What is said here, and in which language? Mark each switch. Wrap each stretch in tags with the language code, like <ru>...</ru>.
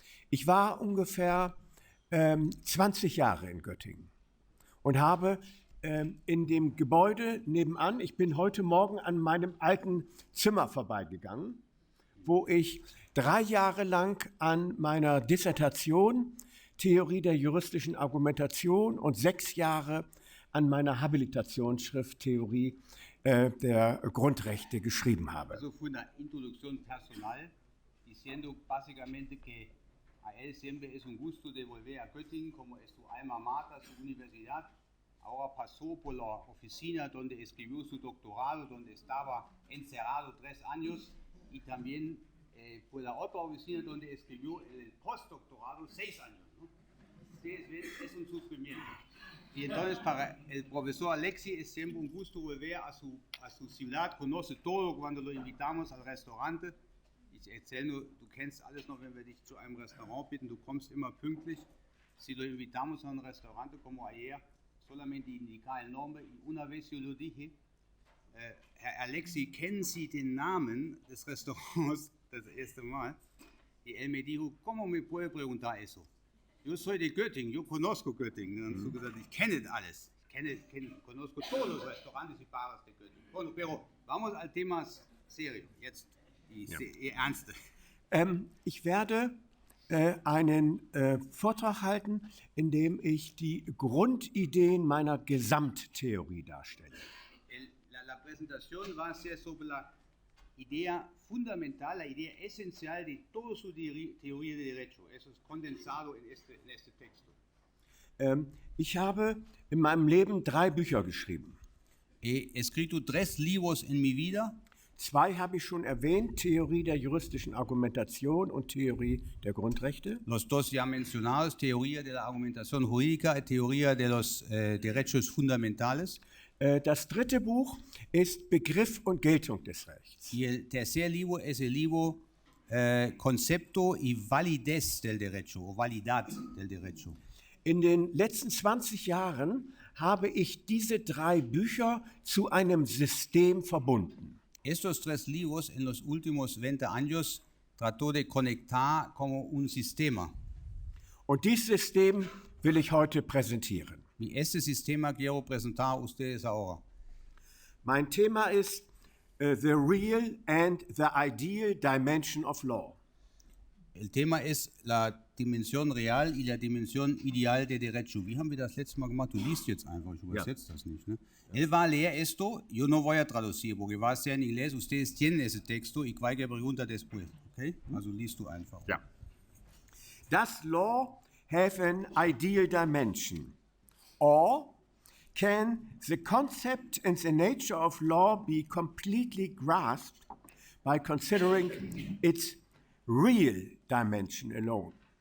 <de>Ich war ungefähr 20 Jahre in Göttingen und habe in dem Gebäude nebenan, ich bin heute Morgen an meinem alten Zimmer vorbeigegangen, wo ich 3 Jahre lang an meiner Dissertation Theorie der juristischen Argumentation und 6 Jahre an meiner Habilitationsschrift Theorie der Grundrechte geschrieben habe.</de> <es>Eso fue una introducción personal, diciendo básicamente que a él siempre es un gusto de volver a Göttingen, como es su alma mater, su universidad. Ahora pasó por la oficina donde escribió su doctorado, donde estaba encerrado 3 años, y también por la otra oficina donde escribió el postdoctorado 6 años, ¿no? Ustedes ven, es un sufrimiento. Y entonces para el profesor Alexy es siempre un gusto volver a su ciudad, conoce todo cuando lo invitamos al restaurante.</es> <de>Ich erzähle nur, du kennst alles noch, wenn wir dich zu einem Restaurant bitten, du kommst immer pünktlich.</de> <es>Si lo invitamos a un restaurante como ayer, solamente indicar el nombre y una vez yo lo dije, Herr Alexy,</es> <de>kennen Sie den Namen des Restaurants das erste Mal?</de> <es>Y él me dijo, ¿cómo me puede preguntar eso? Yo soy de Göttingen, yo conozco Göttingen.</es> <de>Und so gesagt, ich kenne alles.</de> <es>Conozco todos los restaurantes y bares de Göttingen. Bueno, pero vamos al tema serio.</es> <de>Jetzt die ernste. Ich werde einen Vortrag halten, in dem ich die Grundideen meiner Gesamttheorie darstelle.</de> <es>La presentación va a ser sobre la idea fundamental, la idea esencial de toda su teoría de derecho. Eso es condensado en este texto.</es> <de>Ich habe in meinem Leben 3 Bücher geschrieben.</de> <es>He escrito 3 libros en mi vida.</es> <de>2 habe ich schon erwähnt, Theorie der juristischen Argumentation und Theorie der Grundrechte.</de> <es>Los dos ya mencionados, Teoría de la Argumentación Jurídica y Teoría de los Derechos Fundamentales.</es> <de>Das 3. Buch ist Begriff und Geltung des Rechts.</de> <es>Y el tercer libro es el libro Concepto y Validez del Derecho, o Validad del Derecho.</es> <de>In den letzten 20 Jahren habe ich diese 3 Bücher zu einem System verbunden.</de> <es>Estos 3 libros en los últimos 20 años trató de conectar como un sistema.</es> <de>Und dieses System will ich heute präsentieren.</de> <es>Y este sistema quiero presentar a ustedes ahora.</es> <de>Mein Thema ist</de> <en>the real and the ideal dimension of law.</en> <es>El tema es la dimensión real y la dimensión ideal de derecho.</es> <de>Wie haben wir das letzte Mal gemacht? Du liest jetzt einfach, ich übersetze das nicht.</de> <es>¿No? Él va a leer esto, yo no voy a traducir, porque va a ser en inglés. Ustedes tienen ese texto y cualquier pregunta después.</es> <de>Okay? Also liest du einfach. Ja.</de> <en>Does law have an ideal dimension? Or can the concept and the nature of law be completely grasped by considering its real dimension alone?</en>